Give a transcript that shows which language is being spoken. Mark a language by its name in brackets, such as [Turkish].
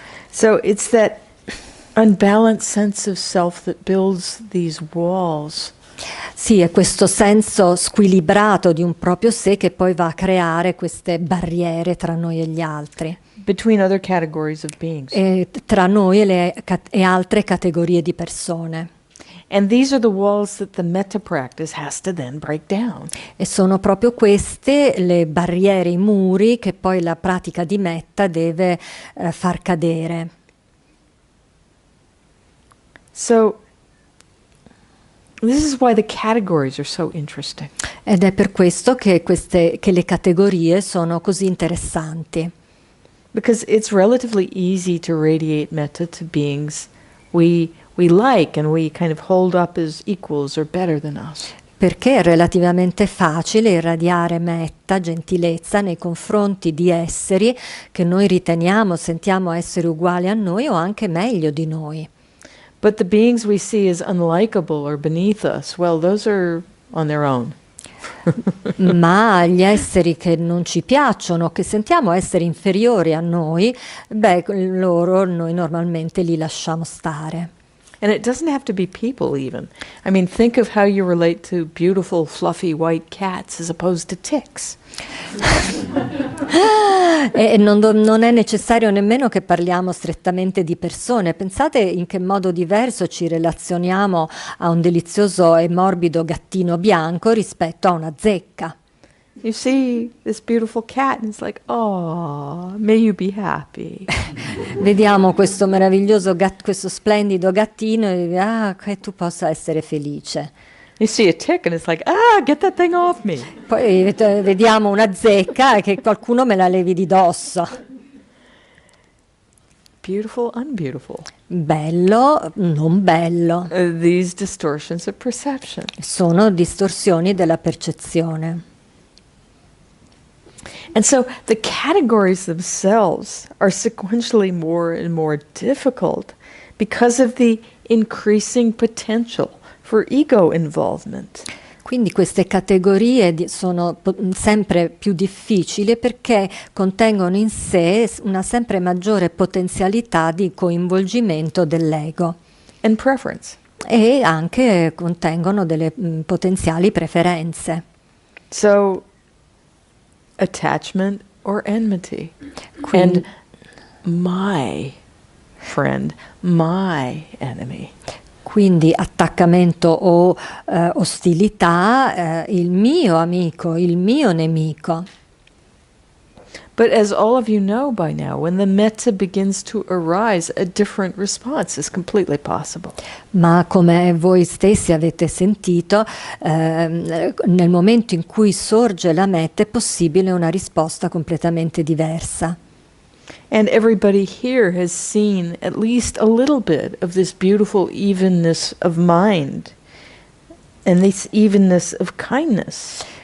[English] So it's that unbalanced sense of self that builds these walls. [Italian] Sì, è questo senso squilibrato di un proprio sé che poi va a creare queste barriere tra noi e gli altri. [English] Between other categories of beings. [Italian] E tra noi e altre categorie di persone. [English] And these are the walls that the metta practice has to then break down. [Italian] E sono proprio queste le barriere, i muri che poi la pratica di metta deve far cadere. [English] So this is why the categories are so interesting. [Italian] Ed è per questo che le categorie sono così interessanti. [English] Because it's relatively easy to radiate metta to beings we like and we kind of hold up as equals or better than us. [Italian] Perché è relativamente facile irradiare metta, gentilezza nei confronti di esseri che noi sentiamo essere uguali a noi o anche meglio di noi. [English] But the beings we see as unlikable or beneath us, well, those are on their own. [Italian] Ma gli esseri che non ci piacciono, che sentiamo essere inferiori a noi, noi normalmente li lasciamo stare. [English] And it doesn't have to be people even. I mean, think of how you relate to beautiful, fluffy white cats as opposed to ticks. [Italian] E non è necessario nemmeno che parliamo strettamente di persone. Pensate in che modo diverso ci relazioniamo a un delizioso e morbido gattino bianco rispetto a una zecca. [English] You see this beautiful cat and it's like, oh, may you be happy. [Italian] Vediamo questo meraviglioso questo splendido gattino e che tu possa essere felice. [English] You see a tick and it's like, get that thing off me. [Italian] Poi vediamo una zecca e che qualcuno me la levi di dosso. [English] Beautiful, unbeautiful. [Italian] Bello, non bello. [English] These distortions of perception. [Italian] Sono distorsioni della percezione. [English] And so the categories themselves are sequentially more and more difficult because of the increasing potential for ego involvement. [Italian] Quindi queste categorie sono sempre più difficili perché contengono in sé una sempre maggiore potenzialità di coinvolgimento dell'ego. [English] And preference. [Italian] E anche contengono delle potenziali preferenze. [English] So attachment or enmity. And my friend, my enemy. [Italian] Quindi attaccamento o ostilità, il mio amico, il mio nemico. [English] But as all of you know by now, when the metta begins to arise, a different response is completely possible. [Italian] Ma come voi stessi avete sentito, nel momento in cui sorge la metta è possibile una risposta completamente diversa. [English] And everybody here has seen at least a little bit of this beautiful evenness of mind and this evenness of kindness.